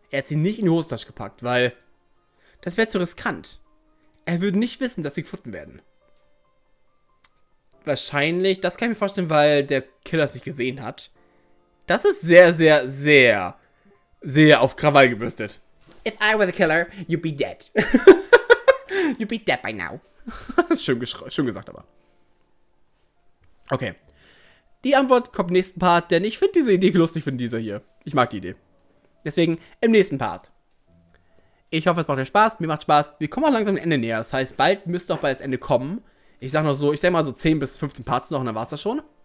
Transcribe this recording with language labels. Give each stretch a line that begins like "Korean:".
German: Er hätte sie nicht in die Hosentasche gepackt, weil das wäre zu riskant. Er würde nicht wissen, dass sie gefunden werden. Wahrscheinlich, das kann ich mir vorstellen, weil der Killer sich gesehen hat. Das ist sehr, sehr, sehr, sehr auf Krawall gebürstet.
English: If I were the killer, you'd be dead. You'd be dead by now.
German: Das ist schön gesagt, aber. Okay. Die Antwort kommt im nächsten Part, denn ich finde diese Idee lustig von dieser hier. Ich mag die Idee. Deswegen im nächsten Part. Ich hoffe, es macht euch Spaß. Mir macht Spaß. Wir kommen auch langsam dem Ende näher. Das heißt, bald müsste auch bald das Ende kommen. Ich sag mal so 10 bis 15 Parts noch und dann war's das schon.